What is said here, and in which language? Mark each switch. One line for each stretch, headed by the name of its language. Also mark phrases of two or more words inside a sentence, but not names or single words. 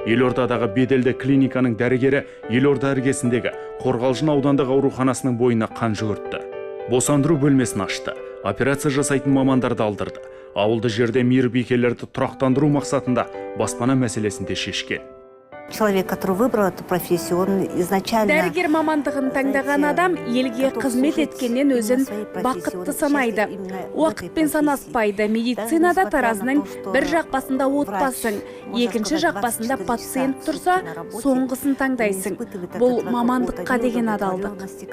Kazakh: Елордадағы беделді клиниканың дәрігері елорда іргесіндегі Қорғалжын аудандық ауруханасының бойына қан жүгіртті. Босандыру бөлмесін ашты. Операция жасайтын мамандарды алдырды. Ауылды жерде мейірбикелерді тұрақтандыру мақсатында баспана мәселесін де шешкен.
Russian: Человек, который выбрал эту профессию, он изначально...
Kazakh: Дәрігер мамандығын таңдаған адам елге қызмет еткеннен өзін бақытты санайды. Уақытпен санаспайды. Медицинада таразының бір жақ басында отбасың, екінші жақ басында пациент тұрса, соңғысын таңдайсың. Бұл мамандыққа деген адалдық.